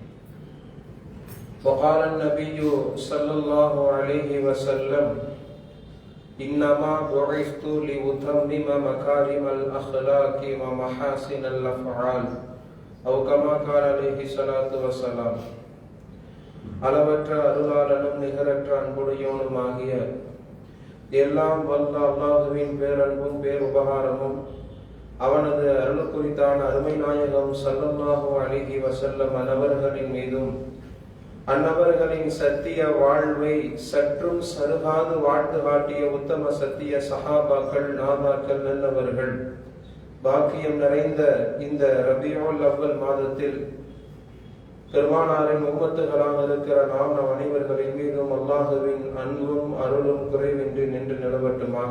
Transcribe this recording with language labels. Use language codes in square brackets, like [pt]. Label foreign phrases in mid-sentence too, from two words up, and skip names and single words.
[ar] وقال النبي صلى الله عليه وسلم: إنما بعثت لأتمم مكارم الأخلاق ومحاسن الأفعال أو كما قال عليه الصلاة والسلام. [ta] அளவற்ற அருளாளனும் நிகரற்ற அன்புடையோனுமாகிய எல்லாம் வல்ல அல்லாஹுவின் பேரன்பும் பேருபகாரமும் அவனது அருள் குறித்தான அருமை நாயகம் [ar] صلى الله عليه وسلم [ta] அன்னவர்களின் மீதும் அன்னவர்களின் சத்திய வாழ்வை சற்றும் சருகாது வாழ்ந்து காட்டிய உத்தம சத்திய சஹாபாக்கள் நாதாக்கள் நல்லவர்கள் பாக்கியம் நிறைந்த இந்த ரபியுல் அவ்வல் மாதத்தில் பெருமானாரின் உம்மத்துகளாக இருக்கிற நாம் நம் அனைவர்களின் மீதும் அல்லாஹுவின் அன்பும் அருளும் குறைவின்றி நின்று நிலவட்டுமாக.